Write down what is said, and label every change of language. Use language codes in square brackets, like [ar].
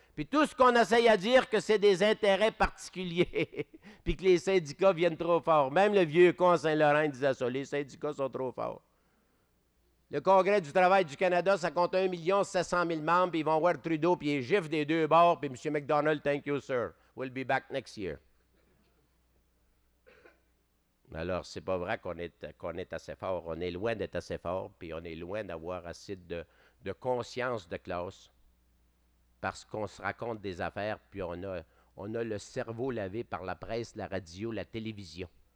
[fr] Puis tout ce qu'on essaye à dire que c'est des intérêts particuliers, puis que les syndicats viennent trop fort. Même le vieux con Saint-Laurent disait ça, les syndicats sont trop forts. Le Congrès du travail du Canada, ça compte 1 700 000 membres, puis ils vont voir Trudeau, puis ils giflent des deux bords, puis M. [en] McDonald, thank you, sir, we'll be back next year. [fr] Alors, c'est pas vrai qu'on est assez fort. On est loin d'être assez fort, puis on est loin d'avoir assez de conscience de classe, parce qu'on se raconte des affaires, puis on a le cerveau lavé par la presse, la radio, la télévision.